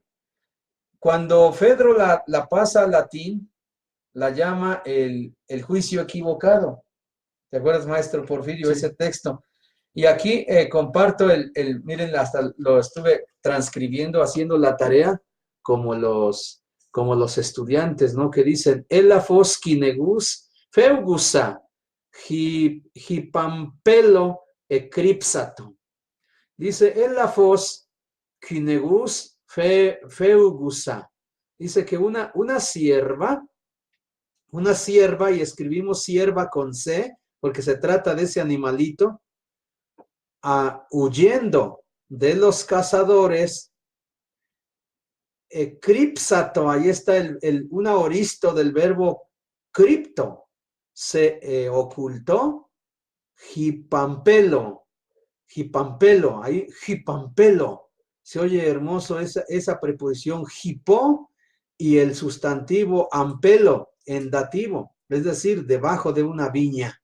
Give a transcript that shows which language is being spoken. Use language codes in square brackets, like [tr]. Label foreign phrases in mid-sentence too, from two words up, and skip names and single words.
[es] Cuando Fedro la pasa al latín, la llama el juicio equivocado. ¿Te acuerdas, maestro Porfirio, Sí. ese texto? Y aquí comparto miren, hasta lo estuve transcribiendo, haciendo la tarea, como los estudiantes, ¿no? Que dicen, [el] ἔλαφος κυνηγοὺς φεύγουσα, ὑπ’ ἀμπέλῳ ἐκρύψατο. Dice, ἔλαφος κυνηγοὺς φεύγουσα. [es] Dice que una sierva, y escribimos sierva con C, porque se trata de ese animalito, huyendo de los cazadores, cripsato, ahí está un aoristo del verbo cripto, se ocultó, hipampelo, ahí hipampelo, se oye hermoso esa preposición hipo y el sustantivo ampelo en dativo, es decir, debajo de una viña.